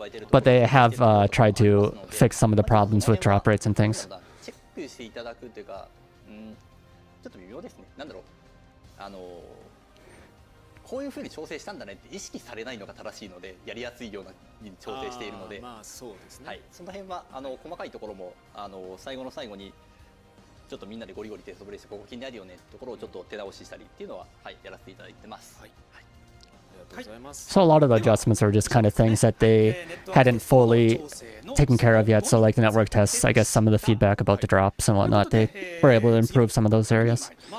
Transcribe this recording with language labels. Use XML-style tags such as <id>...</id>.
<en>But they have tried to fix some of the problems with drop rates and things.</en> <ja>チェックしていただくというか、ちょっと微妙ですね。なんだろう、こういう風に調整したんだねって意識されないのが正しいので、やりやすいようなに調整しているので、まあそうですね、はい、その辺は細かいところも最後の最後にちょっとみんなでゴリゴリテストプレイしてここ気になるよねってところをちょっと手直ししたりっていうのは、はい、やらせていただいてます。はい。ありがとうございます。</ja> <en>So a lot of the adjustments are just kind of things that they hadn't fully taken care of yet. So like the network tests, I guess some of the feedback about the drops and whatnot, they were able to improve some of those areas.</en>